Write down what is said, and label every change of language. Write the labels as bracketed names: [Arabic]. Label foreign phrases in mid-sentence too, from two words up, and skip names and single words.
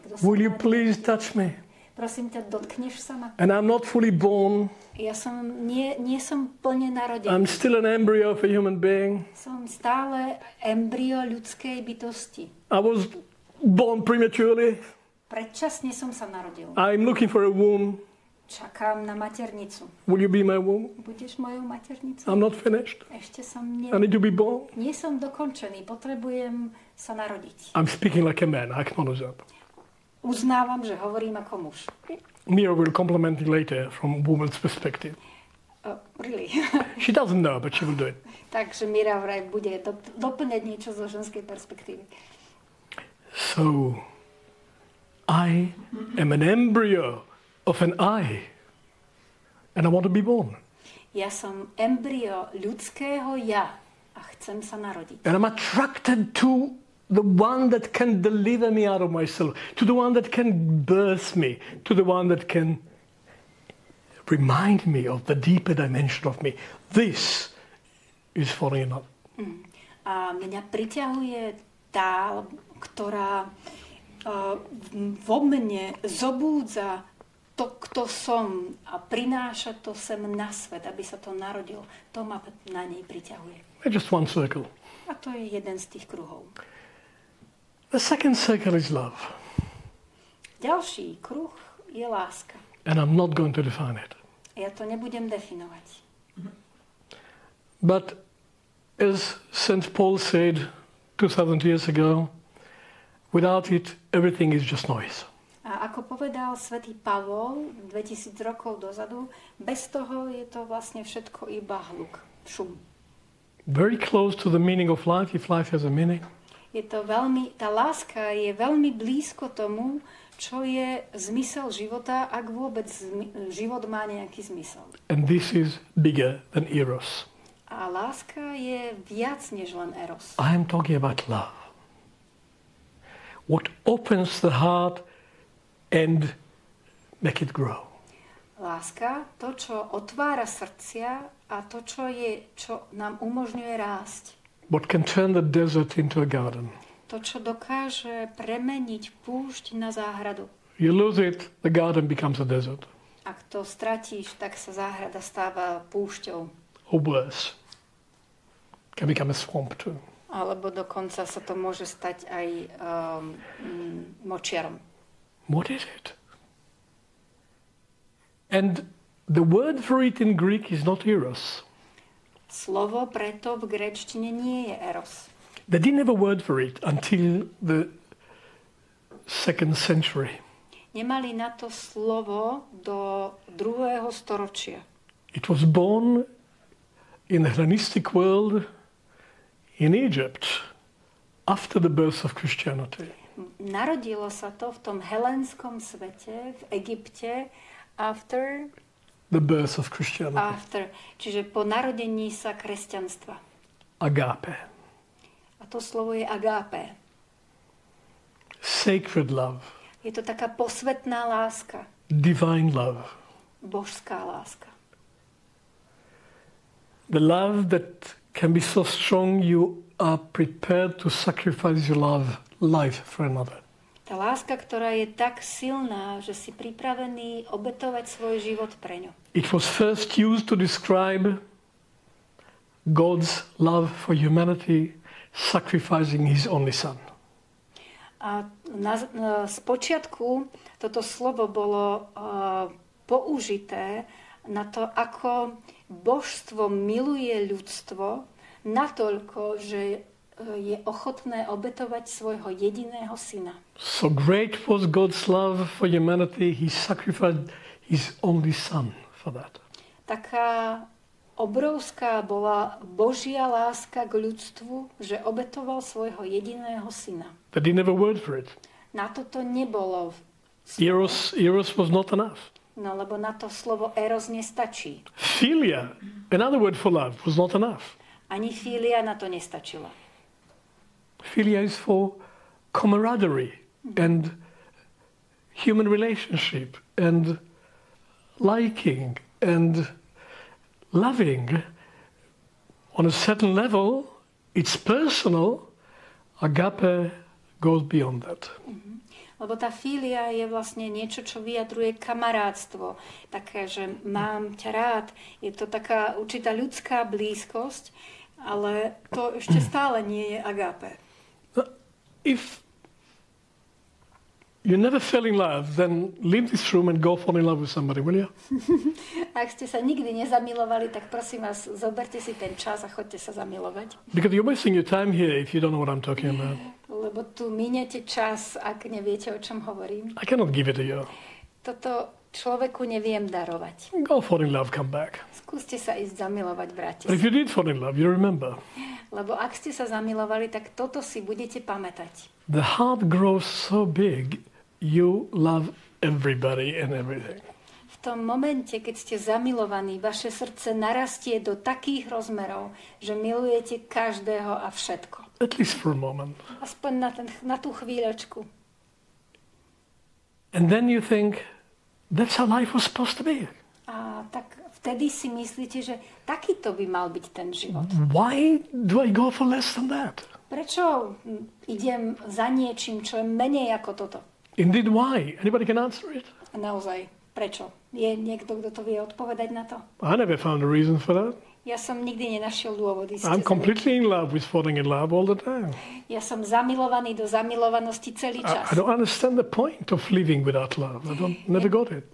[English] Will you please touch me? [Slovak] Prosím ťa, dotkneš sa ma? [English] And I'm not fully born. [Slovak] Ja nie som plne narodený. [English] I'm still an embryo of a human being. [Slovak] Som stále embryo ľudskej bytosti. [English] I was born prematurely. [Slovak] Predčasne som sa narodil. [English] I'm looking for a womb. [Slovak] Čakám na maternicu. [English] Will you be my womb? [Slovak] Budeš mojou maternicou? [English] I'm not finished. [Slovak] Ešte som [English] I need to be born. [Slovak] Nie som dokončený, potrebujem sa narodiť. [English] I'm speaking like a man, I acknowledge that. [Slovak] Uznávam, že hovorím ako muž. [English] Mira will compliment me later from a woman's perspective. Really? She doesn't know, but she will do it. [Slovak] Takže Mira vraj bude doplňať niečo zo ženskej perspektívy. [English] So, I am an embryo of an I, and I want to be born. [Slovak] Ja som embryo ľudského ja a chcem sa narodiť. [English] And I'm attracted to the one that can deliver me out of myself, to the one that can birth me, to the one that can remind me of the deeper dimension of me. This is falling in love. [Slovak] A mňa priťahuje tá, ktorá vo mne zobúdza to, kto som a prináša to sem na svet, aby sa to narodilo. To ma na nej priťahuje. [English] Just one circle. [Slovak] A to je jeden z tých kruhov. [English] The second circle is love. [Slovak] Ďalší kruh je láska. [English] And I'm not going to define it. [Slovak] Ja to nebudem definovať. [English] But as St. Paul said 2000 years ago, without it, everything is just noise. [Slovak] A ako povedal svätý Pavol 2000 rokov dozadu, bez toho je to vlastne všetko iba hluk, šum. [English] Very close to the meaning of life, if life has a meaning. [Slovak] Je to tá láska je veľmi blízko tomu, čo je zmysel života, ak vôbec život má nejaký zmysel. [English] And this is bigger than eros. [Slovak] A láska je viac než len eros. [English] I am talking about love. What opens the heart and make it grow. [Slovak] Láska, to, čo otvára srdcia a to, čo nám umožňuje rásť. [English] What can turn the desert into a garden. [Slovak] To, čo dokáže premeniť púšť na záhradu. [English] You lose it, the garden becomes a desert. [Slovak] Ak to stratíš, tak sa záhrada stáva púšťou. [English] Or worse, can become a swamp too. [Slovak] Alebo dokonca sa to môže stať aj močiarom. [English] What is it? And the word for it in Greek is not eros. [Slovak] Slovo preto v gréčtine nie je eros. [English] They didn't have a word for it until the 2nd century. [Slovak] Nemali na to slovo do 2. storočia. [English] It was born in the Hellenistic world in Egypt after the birth of Christianity. [Slovak] Narodilo sa to v tom helenskom svete v Egypte After, [English] the birth of Christianity. [Slovak] čiže po narodení sa kresťanstva. [English] Agape. [Slovak] A to slovo je agape. [English] Sacred love. [Slovak] Je to taká posvetná láska. [English] Divine love. [Slovak] Božská láska. [English] The love that can be so strong you are prepared to sacrifice your life for another. [Slovak] Tá láska, ktorá je tak silná, že si pripravený obetovať svoj život pre ňu. [English] It was first used to describe God's love for humanity, sacrificing his only son. [Slovak] A spočiatku toto slovo bolo použité na to, ako božstvo miluje ľudstvo natoľko, že je ochotné obetovať svojho jediného syna. [English] So great was God's love for humanity, he sacrificed his only son for that. [Slovak] Taká obrovská bola Božia láska k ľudstvu, že obetoval svojho jediného syna. [English] But he never word for it. [Slovak] Na toto nebolo [English] Eros was not enough. [Slovak] No, lebo na to slovo eros nestačí. [English] Philia, another word for love, was not enough. [Slovak] Ani filia na to nestačila. [English] Philia is for camaraderie and human relationship and liking and loving. On a certain level, it's personal. Agape goes beyond that. [Slovak] Lebo tá filia je vlastne niečo, čo vyjadruje kamarátstvo. Také, že mám ťa rád. Je to taká určitá ľudská blízkosť, ale to ešte stále nie je agape. [English] If you never fell in love, then leave this room and go fall in love with somebody, will you? [Slovak] Ak ste sa nikdy nezamilovali, tak prosím vás, zoberte si ten čas a choďte sa zamilovať. [English] Because you're wasting your time here if you don't know what I'm talking about. [Slovak] Lebo tu miniete čas, ak neviete, o čom hovorím. [English] I cannot give it to you. [Slovak] Toto človeku neviem darovať. [English] Go fall in love, come back. [Slovak] Skúste sa ísť zamilovať, vráte [English] But if [Slovak] sa. [English] you did fall in love, you remember. [Slovak] Lebo ak ste sa zamilovali, tak toto si budete pamätať. [English] The heart grows so big, you love everybody and everything. [Slovak] V tom momente, keď ste zamilovaní, vaše srdce narastie do takých rozmerov, že milujete každého a všetko. [English] At least for a moment. [Slovak] Aspoň na tú chvíľočku. [English] And then you think, that's how life was supposed to be. [Slovak] A tak vtedy si myslíte, že takýto by mal byť ten život. [English] Why do I go for less than that? [Slovak] Prečo idem za niečím, čo je menej ako toto? [English] Indeed, why? Anybody can answer it? [Slovak] A naozaj, prečo? Je niekto, kto to vie odpovedať na to? [English] I never found a reason for that. [Slovak] Ja som nikdy nenašiel dôvody. [English] I'm completely in love with falling in love all the time. [Slovak] Ja som zamilovaný do zamilovanosti celý čas. [English] I don't understand the point of living without love. Never got it.